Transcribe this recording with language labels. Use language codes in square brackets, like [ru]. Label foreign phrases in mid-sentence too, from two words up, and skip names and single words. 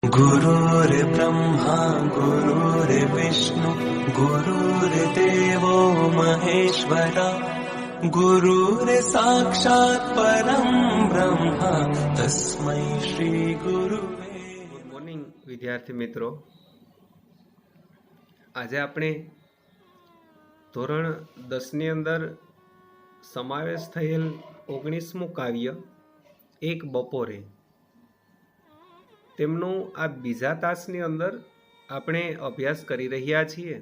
[sa] गुरुर्ब्रह्मा गुरुर्विष्णु गुरुर्देवो महेश्वरा गुरुर्साक्षात् परं ब्रह्म तस्मै श्री गुरुवे। [en] good morning [gu] વિદ્યાર્થી મિત્રો, આજે આપણે ધોરણ 10ની અંદર સમાવેશ થયેલ 19મું કાવ્ય એક બપોરે તેમનું આ બીજા તાસની અંદર આપણે અભ્યાસ કરી રહ્યા છીએ.